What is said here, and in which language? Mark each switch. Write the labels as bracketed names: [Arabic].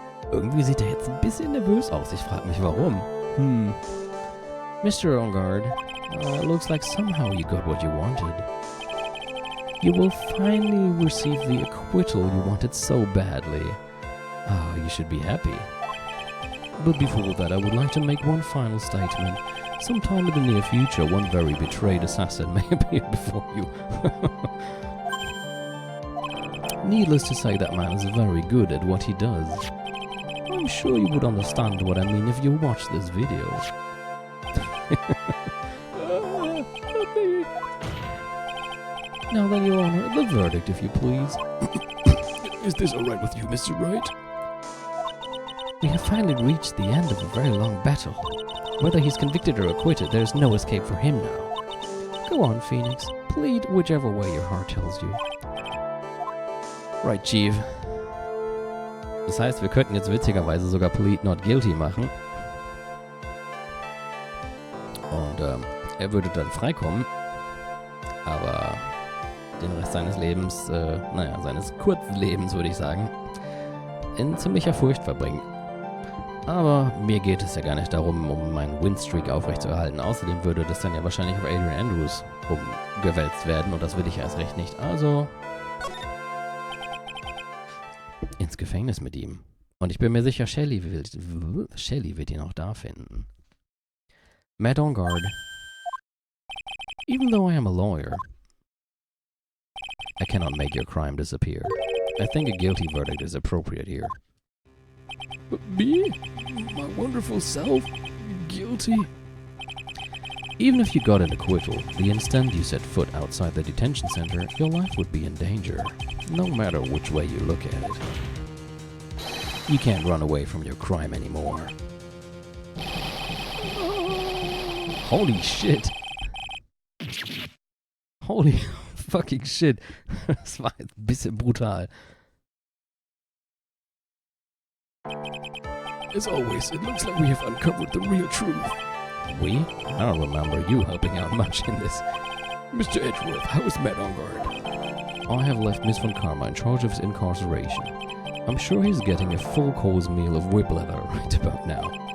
[German] Irgendwie sieht er jetzt ein bisschen nervös aus. Ich frage mich, warum. Mr. [English] Ongard, looks like somehow you got what you wanted. You will finally receive the acquittal you wanted so badly. You should be happy. But before that, I would like to make one final statement. Sometime in the near future, one very betrayed assassin may appear before you. Needless to say, that man is very good at what he does. I'm sure you would understand what I mean if you watch this video. Now then, Your Honor, the verdict, if you please. Is this alright with you, Mr. Wright? We have finally reached the end of a very long battle. Whether he's convicted or acquitted, there's no escape for him now. Go on, Phoenix. Plead whichever way your heart tells you. Right, Chief. [German] Das heißt, wir könnten jetzt witzigerweise sogar Plead Not Guilty machen. Und er würde dann freikommen. Aber den Rest seines Lebens, seines kurzen Lebens, würde ich sagen, in ziemlicher Furcht verbringen. Aber mir geht es ja gar nicht darum, um meinen Winstreak aufrechtzuerhalten. Außerdem würde das dann ja wahrscheinlich auf Adrian Andrews umgewälzt werden und das will ich erst recht nicht. Also ins Gefängnis mit ihm. Und ich bin mir sicher, Shelley wird ihn auch da finden. [English] Matt on guard. Even though I am a lawyer, I cannot make your crime disappear. I think a guilty verdict is appropriate here. But me? My wonderful self? Guilty? Even if you got an acquittal, the instant you set foot outside the detention center, your life would be in danger, no matter which way you look at it. You can't run away from your crime anymore. Holy shit! Holy fucking shit! [German] Das war ein bisschen brutal. [English] As always, it looks like we have uncovered the real truth. We? I don't remember you helping out much in this. Mr. Edgeworth, how is Matt on guard? I have left Miss von Karma in charge of his incarceration. I'm sure he's getting a full-course meal of whip leather right about now.